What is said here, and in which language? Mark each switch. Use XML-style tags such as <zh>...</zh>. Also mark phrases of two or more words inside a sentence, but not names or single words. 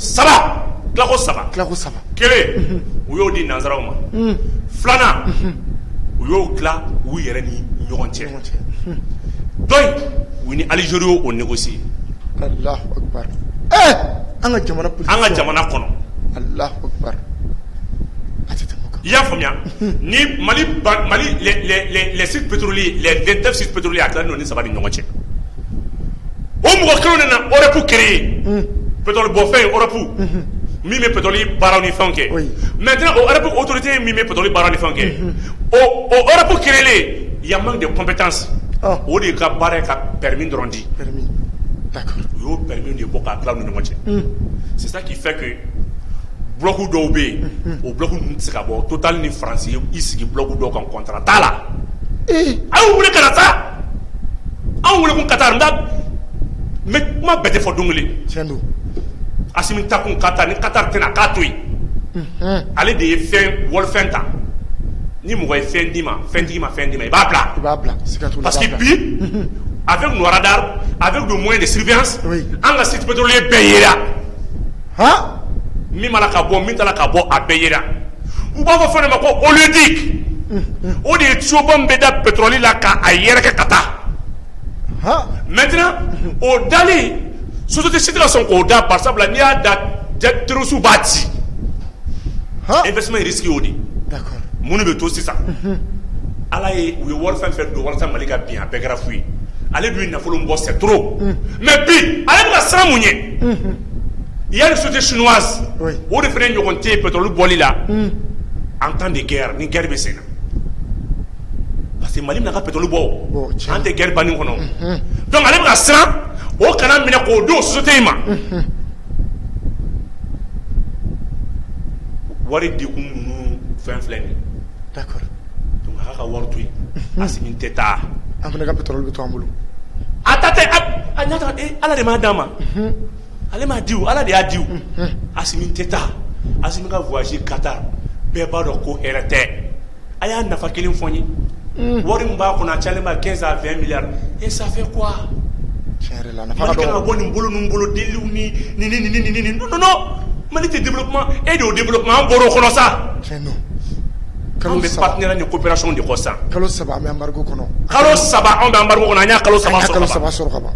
<bm>3 tila ko 3 kelen u y'o di nanzaraw ma 2 u y'o tila u yɛrɛ ni ɲɔgɔn cɛ donc u ni Algérie y'o négocier</bm> <ar>الله أكبر</ar> <bm>an ka jamana kɔnɔ</bm> <ar>الله أكبر</ar> <bm>i y'a faamuya ni Mali</bm> <fr>les sites pétroliers les 29 sites pétroliers</fr> <bm>a tilalen don ni 3 ni ɲɔgɔn cɛ o mɔgɔ kelen de na Europe créer pétrole bɔfɛn Europe min bɛ pétrole baaraw ni fɛnw kɛ maintenant o Europe autorité min bɛ pétrole baaraw ni fɛnw kɛ o Europe créer</bm> <fr>il y a manque de compétences</fr> <bm>o de ka baara ka permis dɔrɔn di d'accord u y'o permis de bɔ k'a tila u ni ɲɔgɔn cɛ</bm> <fr>c'est ça qui fait que</fr> <bm>bloc dɔw bɛ yen o bloc ninnu tɛ se ka bɔ Total ni France i sigi bloc dɔw kan contrat t'a la an wuli ka na sa an wuli kun Qatar mais kuma bɛɛ tɛ fɔ don kelen Assimi ta kun Qatar ni Qatar tɛna k'a to yen ale de ye wɔlifɛn ta ni mɔgɔ ye fɛn d'i ma i b'a bila</bm> <fr>parce que</fr> <bm>bi</bm> <fr>avec nos radars avec nos moyens de surveillance</fr> <bm>an ka</bm> <fr>site pétrolier</fr> <bm>bɛɛ yera min b'a la ka bɔ min t'a la ka bɔ a bɛɛ yera u b'a fɔ fɛn de ma ko oléoduc o de ye tuyauba min bɛ da pétrole la k'a yɛrɛkɛ ka taa maintenant o dali société si tɛ ka sɔn k'o da par sabula n'i y'a da terroriste b'a ci investissement risque y'o de mun de bɛ to sisan ala ye u ye wari fɛn fɛn don walasa Mali ka bin a bɛɛ kɛra fu ye ale dun ye nafolo min bɔ</bm> <fr>c'est trop</fr> <bm>mais bi ale bɛ ka siran mun ye</bm> <fr>il y a une société chinoise</fr> <bm>o de fana ɲɔgɔn tɛ pétrole bɔli la</bm> <fr>en temps de guerre</fr> <bm>ni guerre bɛ sen na</bm> <fr>parce que</fr> <bm>Mali bɛna ka pétrole bɔ an tɛ guerre bannen kɔnɔ donc ale bɛ ka siran o kana minɛ k'o don société in ma wari dekun ninnu fɛn filɛ nin d'accord donc a ka wari to yen Assimi tɛ taa an fana ka pétrole bɛ to an bolo a ta tɛ a ɲa ala de m'a d'a ma ale m'a di ala de y'a di Assimi tɛ taa Assimi ka voyage Qatar bɛɛ b'a dɔn ko hɛrɛ tɛ a y'a nafa kelen fɔ n ye wari min b'a kɔnɔ a cayalen b'a 15 à 20 milliards</bm> <fr>et ça fait quoi</fr> <bm>Mali kan ka bɔ nin bolo ninnu bolo deliw ni non Mali tɛ</bm> <fr>développement et de développement</fr> <bm>an bɔra o kɔnɔ sa an bɛ partenaire ni coopération de kɔ san kalo 3 an bɛ embargo kɔnɔ an bɛ embargo kɔnɔ an y'a kalo 3 sɔrɔ ka ban</bm>